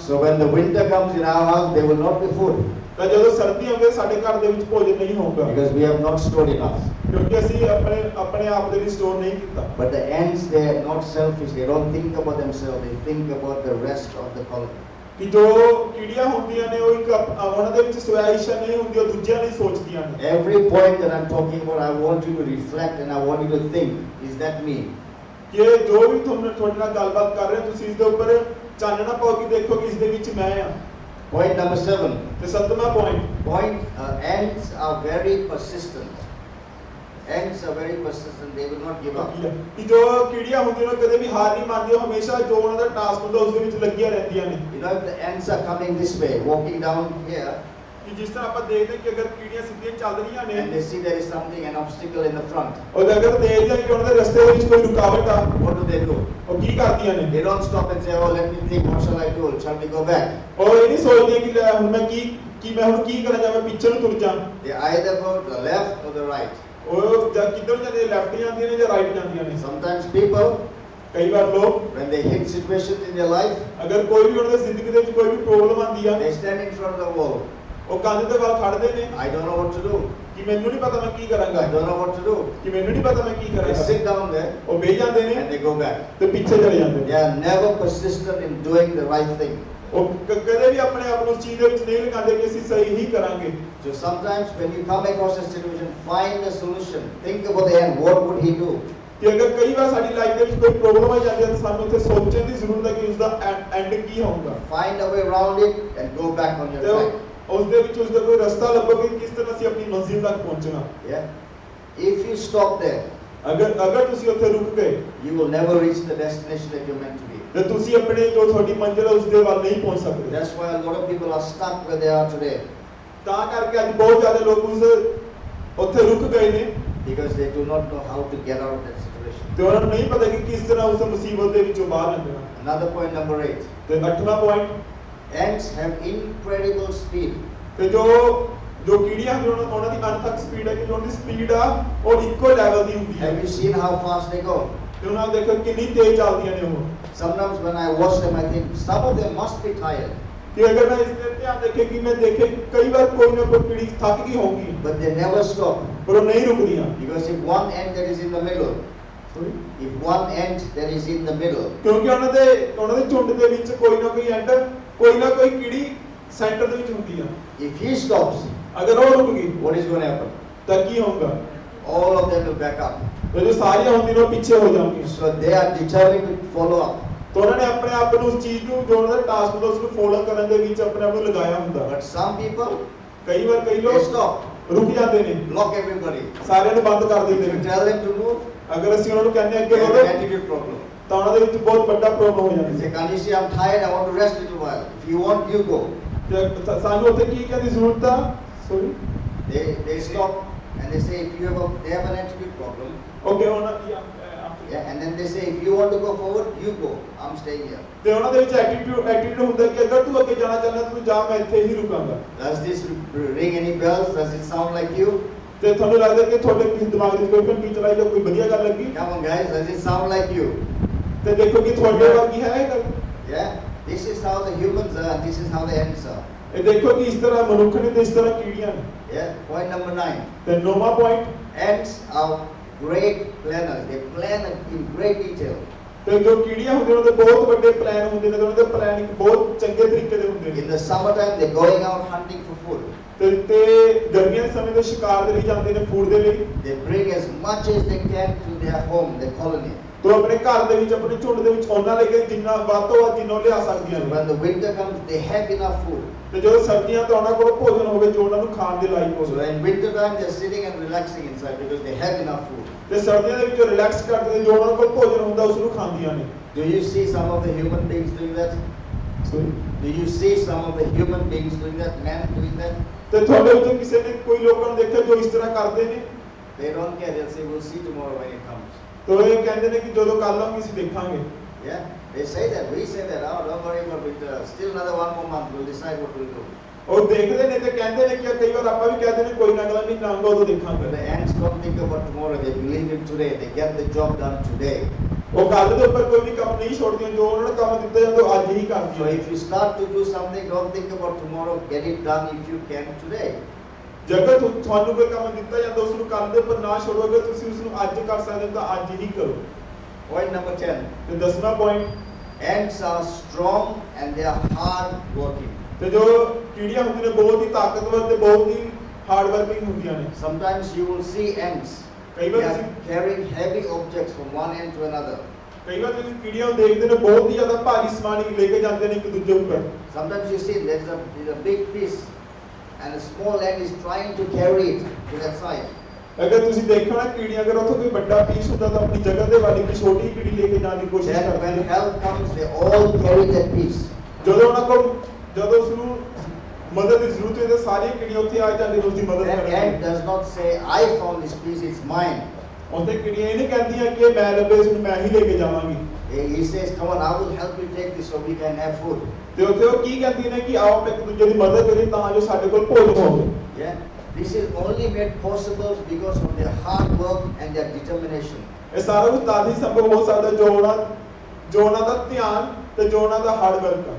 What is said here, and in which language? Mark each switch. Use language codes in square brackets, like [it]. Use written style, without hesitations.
[en] So when the winter comes in our house, there will not be food [pa] ਤਾਂ ਜਦੋਂ ਸਰਦੀ ਆਉਂਦੀ ਸਾਡੇ ਘਰ ਦੇ ਵਿੱਚ ਭੋਜਨ ਨਹੀਂ ਹੋਊਗਾ [en] because we have not stored enough. [pa] ਕਿਉਂਕਿ ਅਸੀਂ ਆਪਣੇ ਆਪ ਦੇ ਲਈ ਸਟੋਰ ਨਹੀਂ ਕੀਤਾ [en] But the ants, they are not selfish, they don't think about themselves, they think about the rest of the colony. [pa] ਕਿ ਜੋ ਕੀੜੀਆਂ ਹੁੰਦੀਆਂ ਨੇ ਉਹ ਇੱਕ ਉਹਨਾਂ ਦੇ ਵਿੱਚ ਸਵੈਇਛਾ ਨਹੀਂ ਹੁੰਦੀ ਉਹ ਦੂਜਿਆਂ ਲਈ ਸੋਚਦੀਆਂ ਨੇ [en] Every point that I'm talking about, I want you to reflect and I want you to think, is that me? [pa] ਕਿ ਜੋ ਵੀ ਤੁਹਾਨੂੰ ਤੁਹਾਡੇ ਨਾਲ ਗੱਲਬਾਤ ਕਰ ਰਹੇ ਤੁਸੀਂ ਇਸ ਦੇ ਉੱਪਰ ਚਾਨਣਾ ਪਾਓ ਕਿ ਦੇਖੋ ਕਿ ਇਸ ਦੇ ਵਿੱਚ ਮੈਂ ਆ [en] Point number 7. [pa] ਤੇ 7ਵਾਂ point [en] Ants are very persistent. Ants are very persistent, they will not give up. [pa] ਕਿ ਜੋ ਕੀੜੀਆਂ ਹੁੰਦੀਆਂ ਨੇ ਕਦੇ ਵੀ ਹਾਰ ਨਹੀਂ ਮੰਨਦੀਆਂ ਹਮੇਸ਼ਾ ਜੋ ਉਹਨਾਂ ਦਾ ਟਾਸਕ ਹੁੰਦਾ ਉਸ ਦੇ ਵਿੱਚ ਲੱਗੀਆਂ ਰਹਿੰਦੀਆਂ ਨੇ [en] You know, if the ants are coming this way, walking down here, [pa] ਕਿ ਜਿਸ ਤਰ੍ਹਾਂ ਆਪਾਂ ਦੇਖਦੇ ਕਿ ਅਗਰ ਕੀੜੀਆਂ ਸਿੱਧੀਆਂ ਚੱਲ ਰਹੀਆਂ ਨੇ [en] and they see there is something, an obstacle in the front, [pa] ਉਹ ਅਗਰ ਦੇਖਦੇ ਕਿ ਉਹਨਾਂ ਦੇ ਰਸਤੇ ਵਿੱਚ ਕੋਈ ਰੁਕਾਵਟ ਆ [en] what do? [pa] ਉਹ ਕੀ ਕਰਦੀਆਂ ਨੇ [en] They don't stop and say, oh, let me think, what shall I do? Shall we go back? [pa] ਉਹ ਇਹ ਨਹੀਂ ਸੋਚਦੇ ਕਿ ਲੈ ਹੁਣ ਮੈਂ ਮੈਂ ਹੁਣ ਕੀ ਕਰਾਂ ਜਾਂ ਮੈਂ ਪਿੱਛੇ ਨੂੰ ਤੁਰ ਜਾਂ [en] They either go to the left or the right. [pa] ਉਹ ਜਾਂ ਕਿੱਧਰ ਜਾਂਦੇ ਲੈਫਟ ਜਾਂਦੀਆਂ ਨੇ ਜਾਂ ਰਾਈਟ ਜਾਂਦੀਆਂ ਨੇ [en] Sometimes people, [pa] ਕਈ ਵਾਰ ਲੋਕ [en] when they hit situations in their life, [pa] ਅਗਰ ਕੋਈ ਵੀ ਉਹਨਾਂ ਦੀ ਜ਼ਿੰਦਗੀ ਦੇ ਵਿੱਚ ਕੋਈ ਵੀ ਪ੍ਰੋਬਲਮ ਆਉਂਦੀ ਆ [en] they stand in front of the wall. [pa] ਉਹ ਕੰਧ ਦੇ ਵੱਲ ਖੜਦੇ ਨੇ [en] I don't know what to do. [pa] ਕਿ ਮੈਨੂੰ ਨਹੀਂ ਪਤਾ ਮੈਂ ਕੀ ਕਰਾਂਗਾ [en] I don't know what to do. [pa] ਕਿ ਮੈਨੂੰ ਨਹੀਂ ਪਤਾ ਮੈਂ ਕੀ [en] They [pa] ਕਰਾਂਗਾ [en] sit down there [pa] ਉਹ ਬਹਿ ਜਾਂਦੇ ਨੇ [en] and they go back. [pa] ਤੇ ਪਿੱਛੇ ਚਲੇ ਜਾਂਦੇ [en] They [pa] ਨੇ [en] are never persistent in doing the right thing. [pa] ਉਹ ਕਦੇ ਵੀ ਆਪਣੇ ਆਪ ਨੂੰ ਉਸ ਚੀਜ਼ ਦੇ ਵਿੱਚ ਨਹੀਂ ਲਗਾਉਂਦੇ ਕਿ ਅਸੀਂ ਸਹੀ ਹੀ ਕਰਾਂਗੇ। [en] So sometimes when you come across a situation, find a solution. Think about the end. What would he do? [pa] ਕਿ ਅਗਰ ਕਈ ਵਾਰ ਸਾਡੀ ਲਾਈਫ ਦੇ ਵਿੱਚ ਕੋਈ ਪ੍ਰੋਬਲਮ ਆ ਜਾਂਦੀ ਹੈ ਤਾਂ ਸਾਨੂੰ ਉੱਥੇ ਸੋਚਣ ਦੀ ਜ਼ਰੂਰਤ ਹੈ ਕਿ ਉਸ ਦਾ ਐਂਡ ਕੀ ਹੋਊਗਾ। [en] Find a way around it and go back on your [pa] ਤੇ [en] track. [pa] ਉਸ ਦੇ ਵਿੱਚ ਉਸ ਦਾ ਕੋਈ ਰਸਤਾ ਲੱਭੋ ਕਿ ਕਿਸ ਤਰ੍ਹਾਂ ਅਸੀਂ ਆਪਣੀ ਮੰਜ਼ਿਲ ਤੱਕ ਪਹੁੰਚਣਾ। [en] Yeah. If you stop there, [pa] ਅਗਰ ਤੁਸੀਂ ਉੱਥੇ ਰੁਕ ਗਏ [en] you will never reach the destination that you're meant to be. [pa] ਤੇ ਤੁਸੀਂ ਆਪਣੇ ਜੋ ਤੁਹਾਡੀ ਮੰਜ਼ਿਲ ਹੈ ਉਸ ਦੇ ਵੱਲ ਨਹੀਂ ਪਹੁੰਚ ਸਕਦੇ। [en] That's why a lot of people are stuck where they are today. [pa] ਤਾਂ ਕਰਕੇ ਅੱਜ ਬਹੁਤ ਜ਼ਿਆਦਾ ਲੋਕ ਉੱਥੇ ਰੁਕ ਗਏ ਨੇ [en] Because they do not know how to get out of that situation. [pa] ਤੇ ਉਹਨਾਂ ਨੂੰ ਨਹੀਂ ਪਤਾ ਕਿ ਕਿਸ ਤਰ੍ਹਾਂ ਉਸ ਮੁਸੀਬਤ ਦੇ ਵਿੱਚੋਂ ਬਾਹਰ ਨਿਕਲਣਾ। [en] Another point, number 8. [pa] ਤੇ 8ਵਾਂ point, [en] Ants have incredible speed. [pa] ਤੇ ਜੋ ਕੀੜੀਆਂ ਹੁੰਦੀਆਂ ਉਹਨਾਂ ਦੀ ਅਣਥੱਕ ਸਪੀਡ ਹੈ ਕਿ ਉਹਨਾਂ ਦੀ ਸਪੀਡ ਆ ਉਹ ਇੱਕੋ ਲੈਵਲ ਦੀ ਹੁੰਦੀ ਹੈ। [en] Have you seen how fast they go? [pa] ਤੇ ਉਹਨਾਂ ਨੂੰ ਦੇਖੋ ਕਿੰਨੀ ਤੇਜ਼ ਚੱਲਦੀਆਂ ਨੇ ਉਹ। [en] Sometimes when I watch them, I think some of them must be tired. [pa] ਕਿ ਅਗਰ ਮੈਂ ਇਸ ਤੇ ਧਿਆਨ ਦੇਖੇ ਕਿ ਮੈਂ ਦੇਖੇ ਕਈ ਵਾਰ ਕੋਈ ਨਾ ਕੋਈ ਕੀੜੀ ਥੱਕ ਗਈ ਹੋਊਗੀ [en] But they never stop. [pa] ਪਰ ਉਹ ਨਹੀਂ ਰੁਕਦੀਆਂ। [en] Because if one ant that is in the middle, if one ant that is in the middle, [pa] ਕਿਉਂਕਿ ਉਹਨਾਂ ਦੇ ਝੁੰਡ ਦੇ ਵਿੱਚ ਕੋਈ ਨਾ ਕੋਈ ਕੀੜੀ ਸੈਂਟਰ ਦੇ ਵਿੱਚ ਹੁੰਦੀ ਆ। [en] if he stops, [pa] ਅਗਰ ਉਹ ਰੁਕ ਗਈ [en] what is going to happen? [pa] ਤਾਂ ਕੀ ਹੋਊਗਾ? [en] All of them will back up. [pa] ਤੇ ਜੋ ਸਾਰੀਆਂ ਹੁੰਦੀਆਂ ਨੇ ਉਹ ਪਿੱਛੇ ਹੋ ਜਾਣਗੀਆਂ। [en] So they are determined to follow up. [pa] ਤਾਂ ਉਹਨਾਂ ਨੇ ਆਪਣੇ ਆਪ ਨੂੰ ਉਸ ਚੀਜ਼ ਨੂੰ ਜੋੜਨ ਦੇ ਟਾਸਕ ਨੂੰ ਉਸ ਨੂੰ ਫੋਲੋ ਕਰਨ ਦੇ ਵਿੱਚ ਆਪਣੇ ਆਪ ਨੂੰ ਲਗਾਇਆ ਹੁੰਦਾ। [en] But some people, [pa] ਕਈ ਵਾਰ ਕਈ [en] they [pa] ਲੋਕ [en] stop, [pa] ਰੁਕ ਜਾਂਦੇ ਨੇ, [en] block everybody. [pa] ਸਾਰਿਆਂ ਨੂੰ ਬੰਦ ਕਰ [en] If [pa] ਦਿੰਦੇ [en] you [pa] ਨੇ। [en] tell them to move, [pa] ਅਗਰ ਅਸੀਂ ਉਹਨਾਂ ਨੂੰ ਕਹਿੰਦੇ [en] they [pa] ਅੱਗੇ [en] have [pa] ਵਧੋ [en] an attitude problem. [pa] ਤਾਂ ਉਹਨਾਂ ਦੇ ਵਿੱਚ ਬਹੁਤ ਵੱਡਾ ਪ੍ਰੋਬਲਮ ਹੋ [en] They [pa] ਜਾਂਦਾ [en] say, [pa] ਹੈ। [en] can you see I'm tired? I want to rest a little while. If you want, you go. [pa] ਤੇ ਸਾਨੂੰ ਉੱਥੇ ਕੀ ਕਹਿਣ ਦੀ ਜ਼ਰੂਰਤ ਆ? Sorry [en] They stop and they say, if you have they have an attitude problem. [pa] Okay ਹੁਣ [en] Yeah, and then they say, if you want to go forward, you go. I'm staying here. [pa] ਤੇ ਉਹਨਾਂ ਦੇ ਵਿੱਚ attitude ਹੁੰਦਾ ਕਿ ਅਗਰ ਤੂੰ ਅੱਗੇ ਜਾਣਾ ਚਾਹੁੰਦਾ ਤੂੰ ਜਾ, ਮੈਂ ਇੱਥੇ ਹੀ ਰੁਕਾਂਗਾ। [en] Does this ring any bells? Does it sound like you? [pa] ਤੇ ਤੁਹਾਨੂੰ ਲੱਗਦਾ ਕਿ ਤੁਹਾਡੇ ਕਿਸੇ ਦਿਮਾਗ ਵਿੱਚ ਕੋਈ ਘੰਟੀ ਚਲਾਈ ਜਾਂ ਕੋਈ ਵਧੀਆ ਗੱਲ ਲੱਗੀ? [en] Come on, guys. Does it sound like you? [pa] ਤੇ ਦੇਖੋ ਕਿ ਤੁਹਾਡੇ ਵਰਗੀ ਹੈ ਇਹ ਗੱਲ। [en] Yeah. This is how the humans are. And this is how the ants are. [pa] ਇਹ ਦੇਖੋ ਕਿ ਇਸ ਤਰ੍ਹਾਂ ਮਨੁੱਖ ਨੇ ਤੇ ਇਸ ਤਰ੍ਹਾਂ ਕੀੜੀਆਂ ਨੇ। [en] Yeah. Point number 9. [pa] ਤੇ 9ਵਾਂ point, [en] Ants are great planners. They plan in great detail. [pa] ਤੇ ਜੋ ਕੀੜੀਆਂ ਹੁੰਦੀਆਂ ਉਹਨਾਂ ਦੇ ਬਹੁਤ ਵੱਡੇ ਪਲਾਨ ਹੁੰਦੇ ਨੇ ਤੇ ਉਹਨਾਂ ਦੇ ਪਲਾਨਿੰਗ ਬਹੁਤ ਚੰਗੇ ਤਰੀਕੇ ਦੇ ਹੁੰਦੇ ਨੇ। [en] In the summertime, they're going out hunting for food. [pa] ਤੇ ਗਰਮੀਆਂ ਦੇ ਸਮੇਂ ਤੇ ਸ਼ਿਕਾਰ ਦੇ ਲਈ ਜਾਂਦੇ ਨੇ ਫੂਡ ਦੇ ਲਈ। [en] They bring as much as they can to their home, their colony. [pa] ਤੋ ਆਪਣੇ ਘਰ ਦੇ ਵਿੱਚ ਆਪਣੇ ਝੁੰਡ ਦੇ ਵਿੱਚ ਉਹਨਾਂ ਲੈ ਕੇ ਜਿੰਨਾ ਵੱਧ ਤੋਂ ਵੱਧ ਜਿੰਨਾ ਲਿਆ ਸਕਦੀਆਂ [en] So [pa] ਨੇ। [en] when the winter comes, they have enough food. [pa] ਤੇ ਜਦੋਂ ਸਰਦੀਆਂ ਤੇ ਉਹਨਾਂ ਕੋਲ ਭੋਜਨ ਹੋਵੇ ਜੋ ਉਹਨਾਂ ਨੂੰ ਖਾਣ ਦੇ ਲਾਇਕ [en] So [pa] ਹੋਵੇ। [en] in winter time, they're sitting and relaxing inside because they have enough food. [pa] ਤੇ ਸਰਦੀਆਂ ਦੇ ਵਿੱਚ ਰਿਲੈਕਸ ਕਰਦੇ ਨੇ, ਜੋ ਉਹਨਾਂ ਕੋਲ ਭੋਜਨ ਹੁੰਦਾ ਉਸ ਨੂੰ ਖਾਂਦੀਆਂ ਨੇ। [en] Do you see some of the human beings doing that? Do you see some of the human beings doing that? Men doing that? [pa] ਤੇ ਤੁਹਾਡੇ ਵਿੱਚੋਂ ਕਿਸੇ ਨੇ ਕੋਈ ਲੋਕਾਂ ਨੂੰ ਦੇਖਿਆ ਜੋ ਇਸ ਤਰ੍ਹਾਂ ਕਰਦੇ ਨੇ? [en] They don't care. They'll say, we'll see tomorrow when it comes. [pa] ਤੋ ਇਹ ਕਹਿੰਦੇ ਨੇ ਕਿ ਜਦੋਂ ਕੱਲ ਆਉਂਗੀ ਅਸੀਂ ਦੇਖਾਂਗੇ। [en] Yeah, they say that. We say that. Oh, don't worry about winter. Still another 1 more month. We'll decide what we'll do. [pa] ਉਹ ਦੇਖਦੇ ਨੇ ਤੇ ਕਹਿੰਦੇ ਨੇ ਕਿ ਕਈ ਵਾਰ ਆਪਾਂ ਵੀ ਕਹਿੰਦੇ ਨੇ ਕੋਈ ਨਾ ਅਗਲਾ ਮਹੀਨਾ ਆਉਂਗਾ ਉਦੋਂ [en] But [pa] ਦੇਖਾਂਗੇ। [en] the ants don't think about tomorrow. They believe in today. They get the job done today. [pa] ਉਹ ਕੱਲ ਦੇ ਉੱਪਰ ਕੋਈ ਵੀ ਕੰਮ ਨਹੀਂ ਛੋੜਦੀਆਂ, ਜੋ ਉਹਨਾਂ ਨੂੰ ਕੰਮ ਦਿੱਤਾ ਜਾਂਦਾ ਉਹ ਅੱਜ ਹੀ [en] So [pa] ਕਰਦੀਆਂ। [en] if you start to do something, don't think about tomorrow. Get it done if you can today. [pa] ਜੇਕਰ ਤੁਹਾਨੂੰ ਕੋਈ ਕੰਮ ਦਿੱਤਾ ਜਾਂਦਾ ਉਸ ਨੂੰ ਕੱਲ ਦੇ ਉੱਪਰ ਨਾ ਛੋੜੋ, ਅਗਰ ਤੁਸੀਂ ਉਸ ਨੂੰ ਅੱਜ ਕਰ ਸਕਦੇ ਹੋ ਤਾਂ ਅੱਜ ਹੀ ਕਰੋ। [en] Point number 10. [pa] ਤੇ 10ਵਾਂ point, [en] Ants are strong and they are hard working. [pa] ਤੇ ਜੋ ਕੀੜੀਆਂ ਹੁੰਦੀਆਂ ਨੇ ਬਹੁਤ ਹੀ ਤਾਕਤਵਰ ਤੇ ਬਹੁਤ ਹੀ ਹਾਰਡ ਵਰਕਿੰਗ ਹੁੰਦੀਆਂ ਨੇ। [en] Sometimes you will see ants. [pa] ਕਈ [en] They [pa] ਵਾਰ [en] are [pa] ਤੁਸੀਂ [en] carrying heavy objects from one end to another. [pa] ਕਈ ਵਾਰ ਤੁਸੀਂ ਕੀੜੀਆਂ ਨੂੰ ਦੇਖਦੇ ਨੇ ਬਹੁਤ ਹੀ ਜ਼ਿਆਦਾ ਭਾਰੀ ਸਮਾਨ ਲੈ ਕੇ ਜਾਂਦੇ ਨੇ ਇੱਕ ਦੂਜੇ ਉੱਪਰ। [en] Sometimes you see there's a big piece and a small ant is trying to carry it to that side. [pa] ਅਗਰ ਤੁਸੀਂ ਦੇਖੋ ਨਾ ਕੀੜੀਆਂ ਅਗਰ ਉੱਥੇ ਕੋਈ ਵੱਡਾ ਪੀਸ ਹੁੰਦਾ ਤਾਂ ਆਪਣੀ ਜਗ੍ਹਾ ਦੇ ਵਾਲੀ ਇੱਕ ਛੋਟੀ ਕੀੜੀ ਲੈ ਕੇ ਜਾਣ ਦੀ ਕੋਸ਼ਿਸ਼ [en] Then [pa] ਕਰਦੇ ਨੇ। [en] help comes, they all carry that piece. [pa] ਜਦੋਂ ਉਸ ਨੂੰ ਮਦਦ ਦੀ ਜ਼ਰੂਰਤ ਹੋਵੇ ਤਾਂ ਸਾਰੀਆਂ ਕੀੜੀਆਂ ਉੱਥੇ ਆ ਜਾਂਦੀਆਂ ਉਸ ਦੀ ਮਦਦ [en] That [pa] ਕਰਨ [en] ant [pa] ਲਈ। [en] does not say, I found this piece, it's mine. [pa] ਉੱਥੇ ਕੀੜੀਆਂ ਇਹ ਨਹੀਂ ਕਹਿੰਦੀਆਂ ਕਿ ਮੈਂ ਲੱਭੇ ਇਸ ਨੂੰ ਮੈਂ ਹੀ ਲੈ ਕੇ ਜਾਵਾਂਗੀ। [en] He says, come on, I will help you take this so we can have food. [pa] ਤੇ ਉੱਥੇ ਉਹ ਕੀ ਕਹਿੰਦੀਆਂ ਨੇ ਕਿ ਆਓ ਆਪਾਂ ਇੱਕ ਦੂਜੇ ਦੀ ਮਦਦ ਕਰੀਏ ਤਾਂ ਜੋ ਸਾਡੇ ਕੋਲ ਭੋਜਨ ਹੋਵੇ। [en] Yeah, this is only made possible because of their hard work and their determination. [pa] ਇਹ ਸਾਰਾ ਕੁਝ ਤਾਂ ਹੀ ਸੰਭਵ ਹੋ ਸਕਦਾ ਜੋ ਉਹਨਾਂ ਦਾ ਧਿਆਨ ਤੇ ਜੋ ਉਹਨਾਂ ਦਾ ਹਾਰਡ ਵਰਕ ਹੈ।